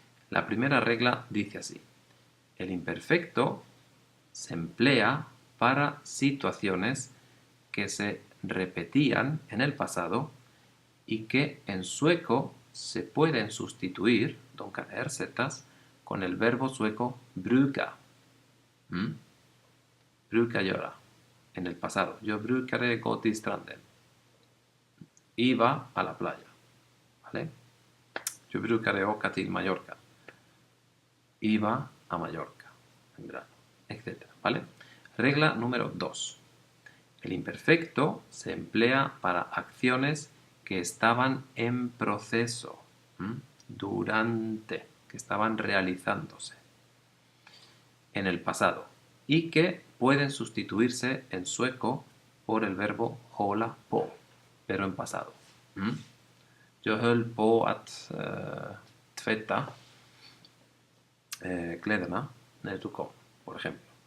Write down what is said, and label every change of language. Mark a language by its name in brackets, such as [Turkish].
[Spanish] La primera regla dice así: el imperfecto se emplea para situaciones que se repetían en el pasado y que en sueco se pueden sustituir, [Swedish] de kan ersättas, [Spanish] con el verbo sueco bruka. [Swedish] Bruka göra, [Spanish] en el pasado. [Swedish] Yo brukade gå till stranden. [Spanish] Iba a la playa, ¿vale? [Swedish] Yo brukade åka till Mallorca. [Spanish] Iba a Mallorca en verano, etc. ¿Vale? Regla número 2. El imperfecto se emplea para acciones que estaban en proceso, durante, que estaban realizándose en el pasado y que pueden sustituirse en sueco por el verbo hålla på, pero en pasado. [Swedish] Yo höll på att tvätta kläderna när du kom, [Spanish] por ejemplo.